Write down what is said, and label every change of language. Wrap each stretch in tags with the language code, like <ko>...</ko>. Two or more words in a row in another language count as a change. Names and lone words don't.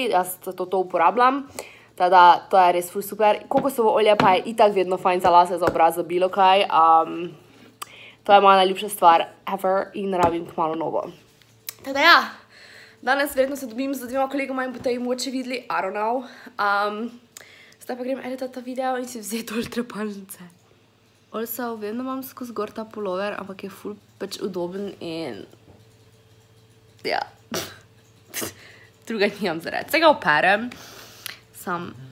<sl>Jaz to uporabljam, tada to je res ful super. Kokosovo olje pa je itak vedno fajn za lase, za obraz, za bilo kaj. To je moja najljubša stvar ever in rabim kmalu novo. Tada ja, danes verjetno se dobim z dvema kolegoma in boste jih mogoče videli,</sl> <en>I don't know.</en> <sl>Zdaj pa grem editati ta video in si vzeti dol trepalnice. Also, vem, da imam skozi gor ta pullover, ampak je ful pač udoben in ja, druga nimam zaradi. Se ga operem, sam.</sl>